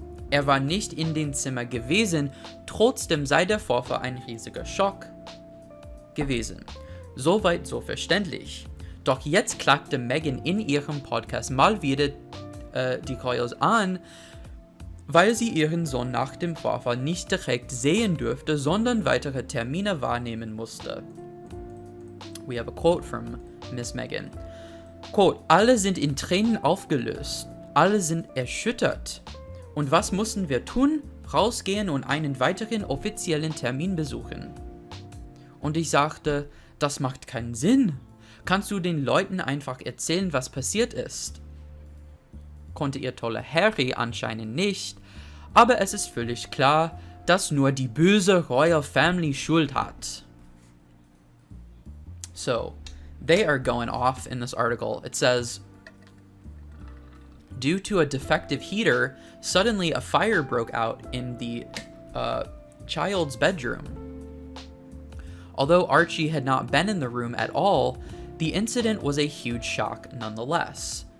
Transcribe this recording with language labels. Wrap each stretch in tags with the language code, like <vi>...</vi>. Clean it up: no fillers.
<de>Er war nicht in den Zimmer gewesen, trotzdem sei der Vorfall ein riesiger Schock gewesen. Soweit so verständlich. Doch jetzt klagte Meghan in ihrem Podcast mal wieder die Royals an, weil sie ihren Sohn nach dem Vorfall nicht direkt sehen durfte, sondern weitere Termine wahrnehmen musste.</de> <en>We have a quote from Miss Meghan.</en> <de>Quote, alle sind in Tränen aufgelöst, alle sind erschüttert. Und was mussten wir tun? Rausgehen und einen weiteren offiziellen Termin besuchen. Und ich sagte, das macht keinen Sinn. Kannst du den Leuten einfach erzählen, was passiert ist? Konnte ihr toller Harry anscheinend nicht, aber es ist völlig klar, dass nur die böse Royal Family Schuld hat.</de> <en>So, they are going off in this article. It says, due to a defective heater, suddenly a fire broke out in the child's bedroom. Although Archie had not been in the room at all, the incident was a huge shock nonetheless.</en>